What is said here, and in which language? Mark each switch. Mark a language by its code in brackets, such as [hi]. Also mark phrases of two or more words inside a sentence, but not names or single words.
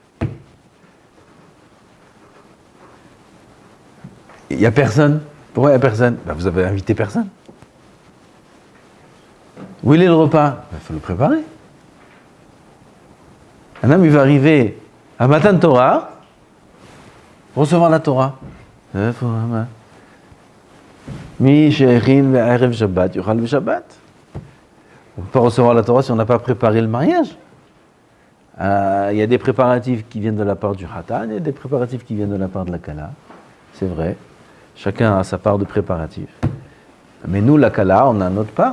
[fr] Il n'y a personne. Pourquoi il n'y a personne? Vous avez invité personne. Où est le repas? Il faut le préparer. Un homme, il va arriver à Matan Torah, recevoir la Torah. [he] מי שטרח בערב שבת, יאכל בשבת. [fr] On ne peut pas recevoir la Torah si on n'a pas préparé le mariage. Il y a des préparatifs qui viennent de la part du Khatan, il y a des préparatifs qui viennent de la part de la Kala. C'est vrai. Chacun a sa part de préparatif. Mais nous, la Kala, on a notre part.